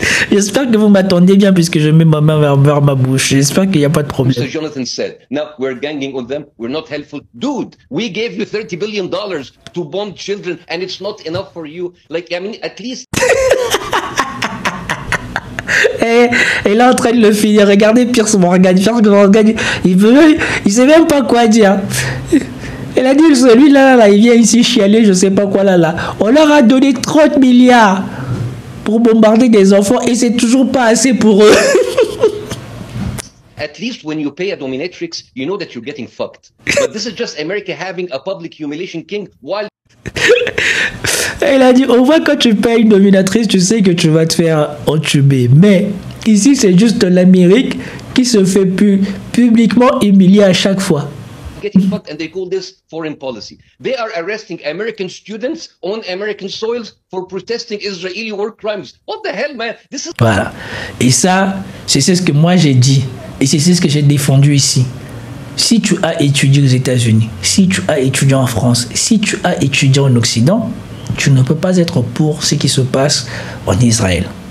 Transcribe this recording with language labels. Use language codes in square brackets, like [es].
[fr] J'espère que vous m'attendez bien puisque je mets ma main vers ma bouche. J'espère qu'il n'y a pas de problème. [en] Mr. Jonathan said, now we're ganging on them, we're not helpful. Dude, we gave you $30 billion to bomb children and it's not enough for you. Like, I mean, at least... [fr] Et il est en train de le finir. Regardez Pierce Morgan. Il sait même pas quoi dire. Il a dit, celui-là, il vient ici chialer, je sais pas quoi là. On leur a donné 30 milliards pour bombarder des enfants et c'est toujours pas assez pour eux. [en] At least when you pay a dominatrix, you know that you're getting fucked. But this is just America having a public humiliation king while... [fr] Et il a dit, au moins quand tu payes une dominatrice, tu sais que tu vas te faire entuber. Mais ici, c'est juste l'Amérique qui se fait publiquement humilier à chaque fois. [en] Getting fucked and they call this foreign policy. They are arresting American students on American soils for protesting Israeli war crimes. What the hell, man? This is... [fr] Voilà. Et ça, c'est ce que moi j'ai dit. Et c'est ce que j'ai défendu ici. si tu as étudié aux États-Unis, si tu as étudié en France, si tu as étudié en Occident, tu ne peux pas être pour ce qui se passe en Israël.